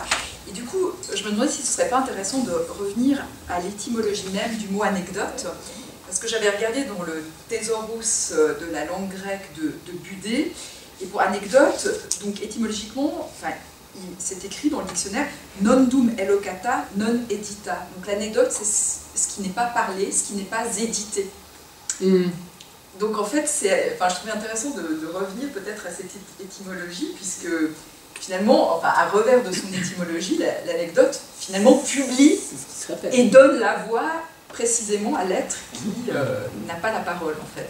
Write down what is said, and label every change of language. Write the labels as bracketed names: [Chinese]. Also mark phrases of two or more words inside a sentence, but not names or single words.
[French] Et du coup, je me demandais si ce serait pas intéressant de revenir à l'étymologie même du mot anecdote, parce que j'avais regardé dans le Thésaurus de la langue grecque de Budé, et pour anecdote, donc étymologiquement, enfin, c'est écrit dans le dictionnaire [Latin] non dum elocata, non edita. [French] Donc l'anecdote, c'est ce qui n'est pas parlé, ce qui n'est pas édité. Donc en fait, je trouvais intéressant de revenir peut-être à cette étymologie, puisque finalement, enfin, à revers de son étymologie, l'anecdote finalement publie et donne la voix précisément à l'être qui n'a pas la parole en fait.